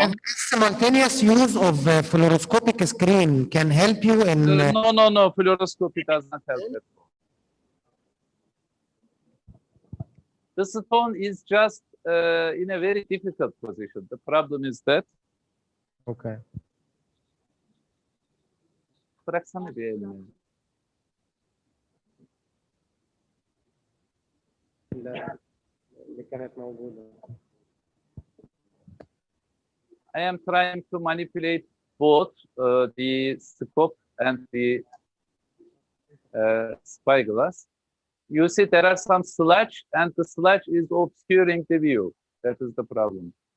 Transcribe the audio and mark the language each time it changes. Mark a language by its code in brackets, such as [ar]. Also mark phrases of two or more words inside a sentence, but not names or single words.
[en] And simultaneous use of fluoroscopic screen can help you in... No, fluoroscopy does not help it. The stone is just in a very difficult position. The problem is that. Okay. [tr] Bıraksana bir elini. [ar] اللي كانت موجودة. [en] I am trying to manipulate both the scope and the spyglass. You see there are some sludge and the sludge is obscuring the view. That is the problem.